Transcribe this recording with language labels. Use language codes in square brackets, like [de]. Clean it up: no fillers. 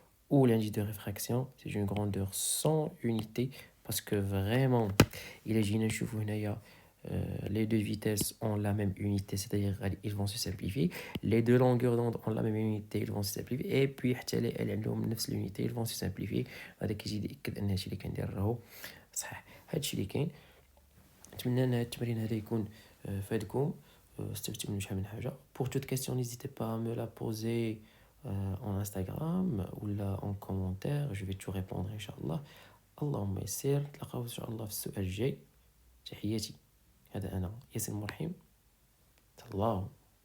[fr] Ou l'indice de réfraction, c'est une grandeur sans unité parce que vraiment, les deux vitesses ont la même unité, c'est-à-dire ils vont se simplifier. Les deux longueurs d'onde ont la même unité, ils vont se simplifier. Et puis, elles ont l'unité, ils vont se simplifier. [ar] هذا كيزيد أن هادشي اللي كندير راهو صحيح. هادشي اللي كاين. نتمنى ان التمرين هذا يكون فادكم استفدتوا منه شحال من حاجه. [fr] Pour toute question n'hésitez pas à me la poser en Instagram ou là en commentaire, je vais tout répondre ان شاء الله. [ar] اللهم يسر. نتلاقاو ان شاء الله في السؤال الجاي. تحياتي. هذا انا ياسين مرحيم. الله